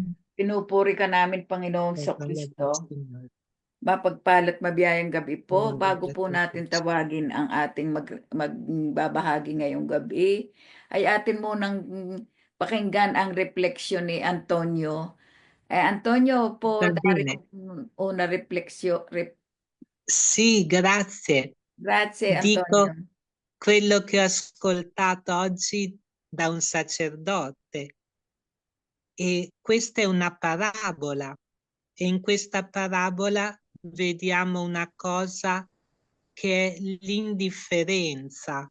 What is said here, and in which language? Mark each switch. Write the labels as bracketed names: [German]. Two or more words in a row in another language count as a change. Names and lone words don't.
[Filipino] Pinupuri ka namin, Panginoong Kristo. Mapagpalat mabiyayang gabi po. Bago po natin tawagin ang ating magbabahagi ngayong gabi, ay atin munang pakinggan ang refleksyon ni Antonio. [Italian] Antonio, po dare una refleksyon. Sì, grazie. Grazie, Dico Antonio. quello che ho ascoltato oggi da un sacerdote. E questa è una parabola. E in questa parabola vediamo una cosa che è l'indifferenza.